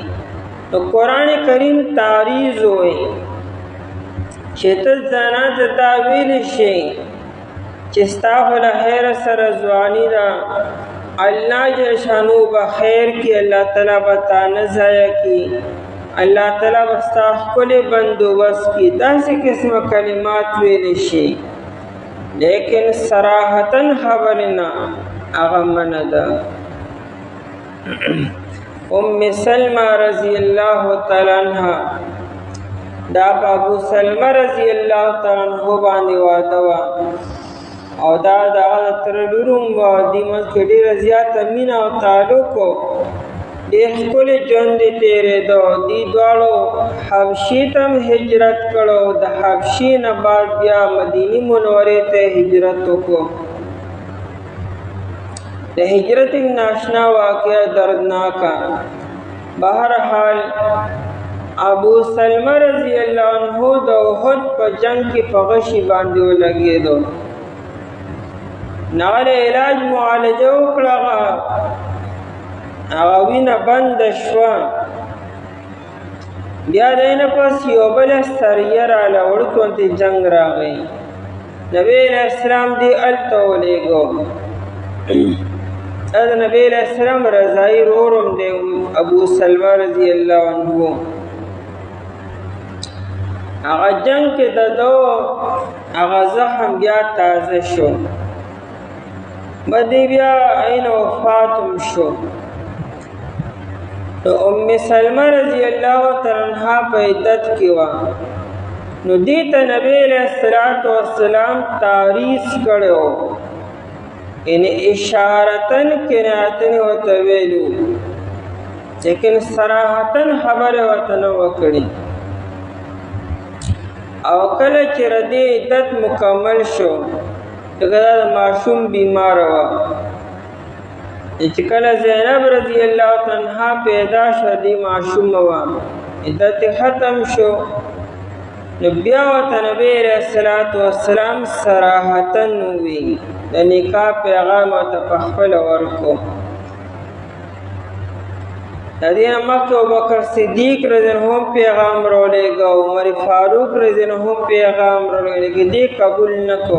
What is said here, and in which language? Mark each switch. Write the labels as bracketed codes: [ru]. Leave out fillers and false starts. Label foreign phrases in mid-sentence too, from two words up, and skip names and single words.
[ps] نو قرآن کریم تعریض وایي چې ته زنانه ته دا ویلی شي چې ستا خو له خیره سره ځواني ده، الله جل شانو به خیر کړي، الله تعالی به تا نه ضایع کړي، الله تعالی به ستا ښکلی بندوبست کړي، داسې قسمه کلمات ویلی شي. لیکن صراحتاً خبرې نه، هغه منع ده. ام سلمہ [ar] رضی اللہ تعالی عنہ [ps] دا ابو سلمہ [ar] رضی اللہ تعالی عنہ [ps] باندې واده وه، او دا د هغه تر لور وه، دې منځ کې ډېره زیاته مینه او تعلق و، ډېر ښکلی ژوند یې تېرېده. دې دواړو حبشې ته هم هجرت کړی، د حبشې نه بعد بیا مدینې منورې ته هجرت وکړو. د هجرت ناشنا واقعه دردناکه. بہرحال ابو سلمہ [ar] رضی اللہ عنہ [ps] د احد په جنگ کې په غشي باندې ولګېدو، هغه علاج معالجه وکړه، هغه وینه بنده شوه. بیا د نه پس یو بله سریه راله، وړوکی جنگ راغی، نبی [ar] علیہ السلام [ps] دې هلته ولېږو. دا د نبی [ar] علیہ السلام [ps] رضائی رورم دی ابو سلمہ [ar] رضی اللہ عنہ. [ps] هغه جنگ کې د دو هغه زخم بیا تازه شو، بدی بیا عین وفاتم شو. نو ام سلمہ [ar] رضی اللہ تعالی عنہ [ps] په عدت کې وه، نو دې ته نبی [ar] علیہ السلام [ps] تعریض کړی، یعنی اشارتن کنایتن ورته ویلو، لیکن صراحتن خبره ورته نه وکړي. او کله چې د دې عدت مکمل شو، لکه دا د ماشوم بیماره وه، چې کله زینب [ar] رضی اللہ تعالی عنہا [ps] پیدا شوه، دې ماشومه وه، عدت ختم شو، نو بیا ورته نبی [ar] علیہ السلام [ps] صراحتن ووی، د نکاح پیغام ورته په خپله ورکړو. د دې نه مخکې ابوبکر صدیق [ar] رضی الله عنه [ps] پیغام راولېږه، عمر فاروق [ar] رضی الله عنه [ps] پیغام راولېږه، دې قبول نه کړو.